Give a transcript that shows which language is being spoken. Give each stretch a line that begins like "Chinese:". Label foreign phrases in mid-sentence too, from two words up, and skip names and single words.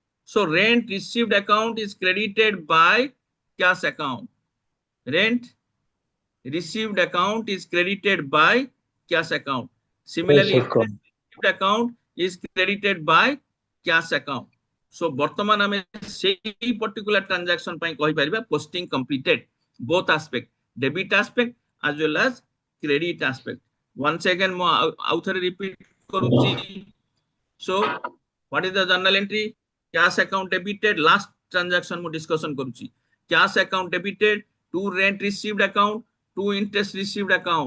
English: So rent received account is credited by cash account. Rent received account is credited by cash account. Similarly, interest received account is credited by cash account. So
Odia: ବର୍ତ୍ତମାନ ଆମେ ସେଇ
English: particular transaction
Odia: ପାଇଁ କହି ପାରିବା
English: posting completed both aspect debit aspect as well as credit aspect. Once again
Odia: ମୋ ଅଥର ରିପିଟ କରୁଛି.
English: So what is the journal entry? Cash account debited last transaction
Odia: ମୋ ଡିସକସନ କରୁଛି.
English: Cash account debited to rent received account to interest received account.